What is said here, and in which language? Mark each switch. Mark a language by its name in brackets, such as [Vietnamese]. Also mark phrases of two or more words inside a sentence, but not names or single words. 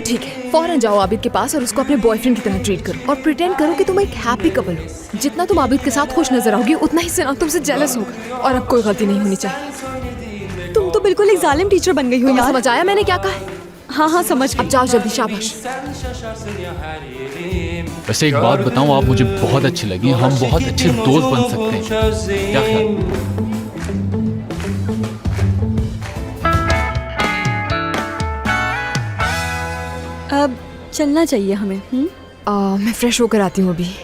[Hindi] तो ठीक है, फौरन जाओ आबिद के पास और उसको अपने बॉयफ्रेंड की तरह ट्रीट करो और प्रिटेंड करो कि तुम एक [English] happy couple [Hindi] हो। जितना तुम आबिद के साथ खुश नजर आओगी उतना ही सिनान तुमसे जेलस होगा। और अब कोई गलती नहीं होनी चाहिए। तुम तो बिल्कुल एक जालिम टीचर बन गई हो तुम्हें यार। समझ आया मैंने क्या कहा है? हाँ हाँ समझ अब गई। जाओ जल्दी, शाबाश। [Turkish] Sen şaşarsın ya her yerim. [Hindi] वैसे एक बात बताऊं, आप मुझे बहुत अच्छी लगी, हम बहुत अच्छे दोस्त बन सकते हैं। क्या ख्याल? अब चलना चाहिए हमें। मैं फ्रेश होकर आती हूँ अभी।